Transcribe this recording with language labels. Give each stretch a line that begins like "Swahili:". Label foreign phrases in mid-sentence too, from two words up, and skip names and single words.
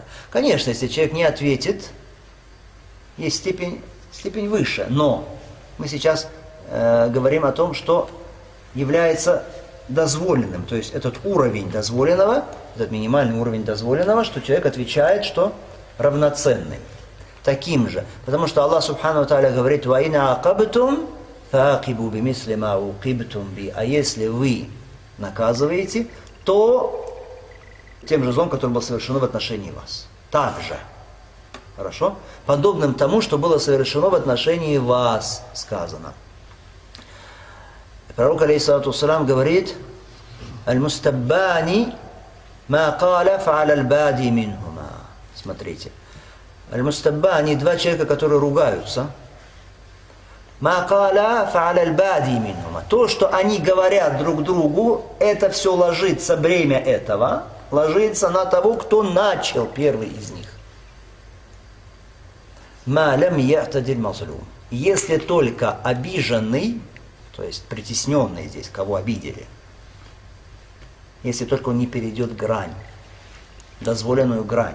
Russian: Конечно, если человек не ответит, есть степень выше, но мы сейчас говорим о том, что является дозволенным, то есть этот уровень дозволенного, этот минимальный уровень дозволенного, что человек отвечает, что равноценным, таким же. Потому что Аллах
Arabic: سبحانه وتعالى
Russian: говорит:
Arabic: «وإن عاقبتم فعاقبوا بمثل ما عوقبتم به».
Russian: А если вы наказываете, то тем же злом, который был совершено в отношении вас. Также. Хорошо? Подобным тому, что было совершено в отношении вас, сказано. Пророк,
Arabic: عليه الصلاة والسلام,
Russian: говорит:
Arabic: «المستبان ما قالا فعلى البادئ منهما».
Russian: Смотрите. Аль-мустаббани, два человека, которые ругаются.
Arabic: «ما قالا فعلى البادئ منهما».
Russian: То, что они говорят друг другу, это все ложится, бремя этого ложится на того, кто начал, первый из них.
Arabic: «ما لم يعتد المظلوم».
Russian: Если только обиженный, то есть притесненный здесь, кого обидели, если только он не перейдет грань, дозволенную грань.